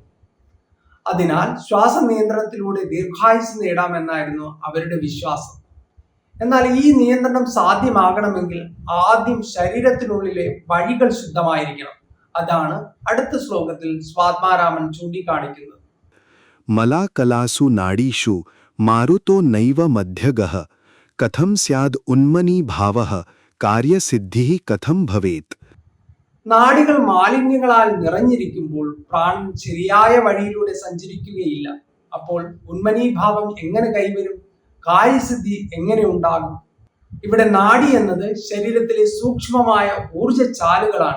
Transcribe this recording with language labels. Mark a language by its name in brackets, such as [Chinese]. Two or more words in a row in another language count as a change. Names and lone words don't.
[Malayalam] അതിനാൽ ശ്വാസ നിയന്ത്രണത്തിലൂടെ ദീർഘായുസ് നേടാമെന്നായിരുന്നു അവരുടെ വിശ്വാസം. എന്നാൽ ഈ നിയന്ത്രണം സാധ്യമാകണമെങ്കിൽ ആദ്യം ശരീരത്തിനുള്ളിലെ വഴികൾ ശുദ്ധമായിരിക്കണം. അതാണ് അടുത്ത ശ്ലോകത്തിൽ സ്വാത്മാരാമൻ ചൂണ്ടിക്കാണിക്കുന്നത്. [Sanskrit] मलाकलासु नाडीषु मारुतो नैव मध्यगः कथं स्याद् उन्मनीभावः कार्यसिद्धिः कथं भवेत्. [Malayalam] നാഡികൾ മാലിന്യങ്ങളാൽ നിറഞ്ഞിരിക്കുമ്പോൾ പ്രാണൻ ശരിയായ വഴിയിലൂടെ സഞ്ചരിക്കുകയില്ല. അപ്പോൾ ഉന്മനീഭാവം എങ്ങനെ കൈവരും? കാര്യസിദ്ധി എങ്ങനെ ഉണ്ടാകും? ഇവിടെ നാഡി എന്നത് ശരീരത്തിലെ സൂക്ഷ്മമായ ഊർജച്ചാലുകളാണ്.